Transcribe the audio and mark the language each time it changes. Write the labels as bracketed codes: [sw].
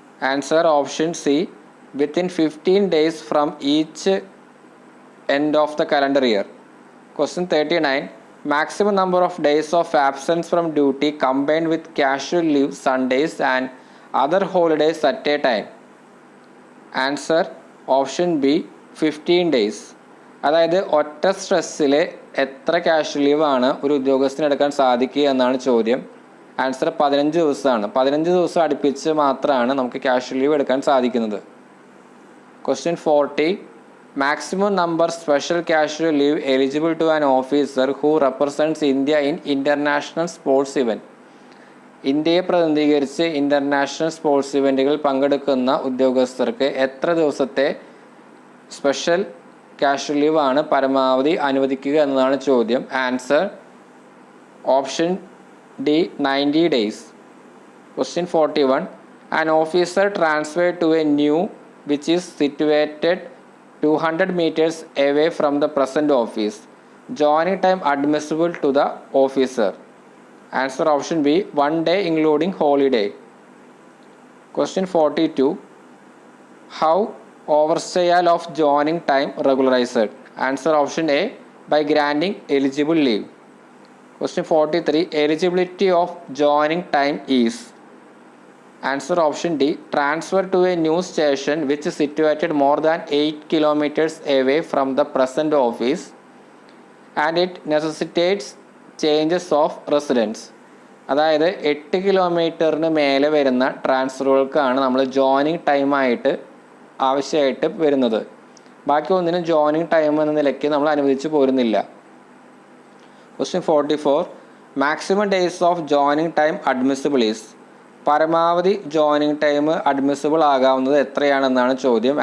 [en] Answer option C within 15 days from each end of the calendar year. Question 39. Maximum number of days of absence from duty combined with casual leave, Sundays and other holidays at a time. Answer option B 15 days. [ml] അതായത് ഒറ്റ സ്ട്രെസ്സിൽ എത്ര cash ലീവാണ് ഒരു ഉദ്യോഗസ്ഥന് എടുക്കാൻ സാധിക്കുക എന്നാണ് ചോദ്യം. ആൻസർ 15 ദിവസമാണ്. 15 ദിവസം അടുപ്പിച്ച് മാത്രമാണ് നമുക്ക് ക്യാഷ് ലീവ് എടുക്കാൻ സാധിക്കുന്നത്. [en] Question 40. Maximum number special cash leave eligible to an officer who represents India in international sports event. [ml] ഇന്ത്യയെ പ്രതിനിധീകരിച്ച് ഇൻ്റർനാഷണൽ സ്പോർട്സ് ഇവൻറ്റുകളിൽ പങ്കെടുക്കുന്ന ഉദ്യോഗസ്ഥർക്ക് എത്ര ദിവസത്തെ സ്പെഷ്യൽ ക്യാഷ് ലീവ് ആണ് പരമാവധി അനുവദിക്കുക എന്നതാണ് ചോദ്യം. [en] Answer option D 90 days. Question 41. An officer transferred to a new which is situated 200 meters away from the present office. Joining time admissible to the officer. Answer option B 1 day including holiday. Question 42. How overstayal of joining time regularized? Answer option A by granting eligible leave. Question 43. Eligibility of joining time is. Answer option D transfer to a new station which is situated more than 8 kilometers away from the present office and it necessitates changes of residence. [ml] അതായത് 8 കിലോമീറ്ററിന് മേലെ വരുന്ന ട്രാൻസ്ഫറുകൾക്കാണ് നമ്മൾ joining ടൈമായിട്ട് ആവശ്യമായിട്ട് വരുന്നത്. ബാക്കി ഒന്നിനും joining time എന്ന നിലയ്ക്ക് നമ്മൾ അനുവദിച്ചു പോരുന്നില്ല. [en] Question 44. Maximum days of joining time admissible is. [ml] പരമാവധി ജോയിനിങ് ടൈം അഡ്മിസിബിൾ ആകാവുന്നത് എത്രയാണെന്നാണ് ചോദ്യം.